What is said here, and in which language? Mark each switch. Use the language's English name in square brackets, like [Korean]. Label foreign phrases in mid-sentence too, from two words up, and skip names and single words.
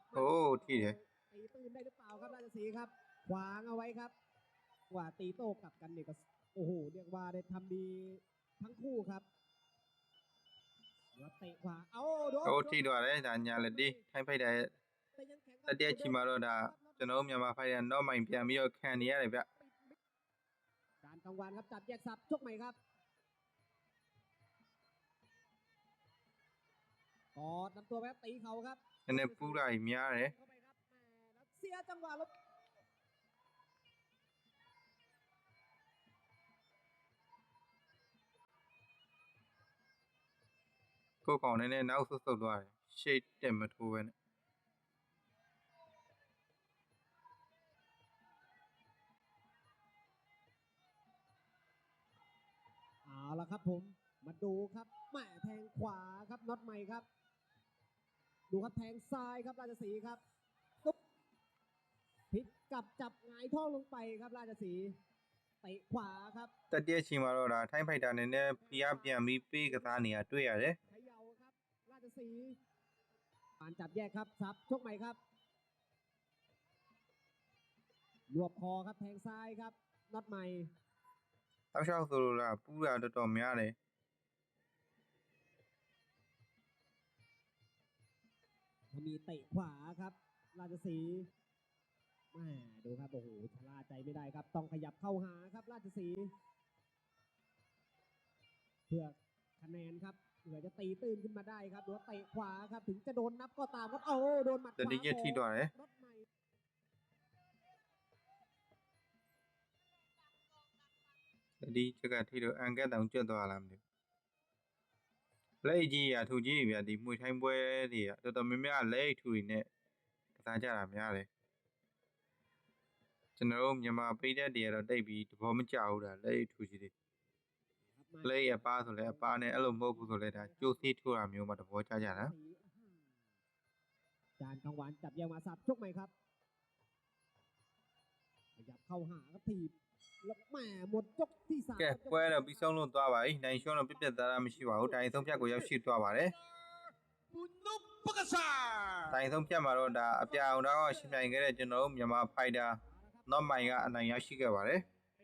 [Thai] โอ้ที่เดียว ตีตื้นได้หรือเปล่าครับราชสีห์ครับขวางเอาไว้ครับว่าตีโต้กลับกันเนี่ยก็โอ้โหเรียกว่าได้ทำดีทั้งคู่ครับแล้วเตะขวาเอาโดน [Burmese] ဟိုထိသွားတယ်ဒါညာလက်ဒီထိုင်းဖိုက်တာရဲ့ [Thai] แต่ยังแข็ง [Burmese] တတိယချီမှာတော့ဒါကျွန်တော်တို့မြန်မာဖိုက်တာတော့မိုင်ပြန်ပြီးတော့ခံနေရတယ်ဗျ [Thai] การกลางวันครับจับแยกสับชกใหม่ครับกอดลำตัวแป๊บตีเขาครับ [Burmese] နည်းနည်းပူးတာကြီးများတယ် [Thai] เข้าไปครับแหม่แล้วเสียจังหวะลบ [Burmese] ကိုယ်ကောင်နည်းနည်းနောက်ဆုတ်ဆုတ်သွားတယ်ရှေ့တက်မထိုးပဲနဲ့ [Thai] เอาละครับผมมาดูครับแหม่แทงขวาครับน็อตใหม่ครับ ดูครับแทงซ้ายครับราชสีห์ครับตุ๊บพลิกกลับจับหงายท้องลงไปครับราชสีห์เตะขวาครับ [Burmese] တတိယချီမှာတော့ဒါထိုင်းဖိုက်တာနည်းနည်းဖိအားပြန်ပြီးပေးကစားနေရတွေ့ရတယ် [Thai] เขย่าครับราชสีห์การจับแยกครับซับชกใหม่ครับรวบคอครับแทงซ้ายครับน็อตใหม่ [Burmese] တောက်လျှောက်ဆိုလို့လားပူးတာတော်တော်များတယ် [Thai] มีเตะขวาครับ ราชสีห์แหม่ดูครับโอ้โหชะล่าใจไม่ได้ครับ ต้องขยับเข้าหาครับ ราชสีห์เพื่อคะแนนครับเผื่อจะตีตื้นขึ้นมาได้ครับหรือว่าเตะขวาครับ ถึงจะโดนนับก็ตามครับโอ้โดนหมัดข [Burmese] တ [Thai] วา [Burmese] တိယထိသွားတယ် [Thai] น็อตใหม่ [Burmese] တတိချက်ကထိတော့အန်ကတ်တောင်ကျွတ်သွားလားမသိဘူးလက်ကြီးရထူကြီးဗျာဒီမှွေထိုင်းပွဲတွေကတော်တော်များများလက်ထူတွေနဲ့ကစားကြတာများတယ်ကျွန်တော်တို့မြန်မာပိတ်သက်တွေကတော့တိတ်ပြီးတဘောမကြဘူးဒါလက်ထူကြီးတွေလက်အပားဆိုလဲအပားနဲ့အဲ့လိုမဟုတ်ဘူးဆိုလဲဒါကျိုးစီးထိုးတာမျိုးမှတဘောကြကြတာ [Thai] จานกลางวันจับแยกมาสับชกใหม่ครับขยับเข้าหาครับถีบแล้วแหม่หมดยกที่3 [Burmese] ကဲပွဲတော့ပြီးဆုံးလို့သွားပါပြီနိုင်ရှုံးတော့ပြက်သားတာမရှိပါဘူးတိုင်ဆုံးဖြတ်ကိုရောက်ရှိသွားပါတယ် [Thai] ปุณณุปกษา [Burmese] တိုင်ဆုံးဖြတ်မှာတော့ဒါအပြာအောင်တော့ရှင်းပြိုင်ခဲ့တဲ့ကျွန်တော်တို့မြန်မာဖိုက်တာနော့မိုင်ကအနိုင်ရရှိခဲ့ပါတယ်